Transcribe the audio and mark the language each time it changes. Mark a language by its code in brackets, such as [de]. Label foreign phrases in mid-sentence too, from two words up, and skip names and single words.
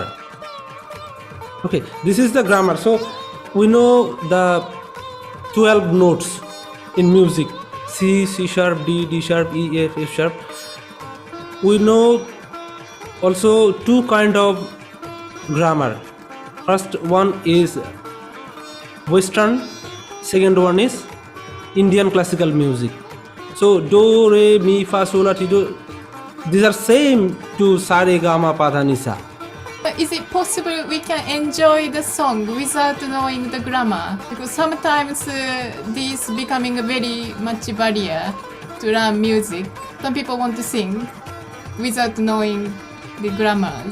[en] Okay, this is the grammar. So we know the 12 notes in music: C, C sharp, D, D sharp, E, F, F sharp. We know also two kind of grammar. First one is Western, second one is Indian classical music. So do, re, mi, fa, sol, la, ti, do, these are same to sa, re, ga, ma, pa, dha, ni, sa. Is it possible we can enjoy the song without knowing the grammar? Because sometimes this becoming a very much barrier to learn music. Some people want to sing without knowing the grammars.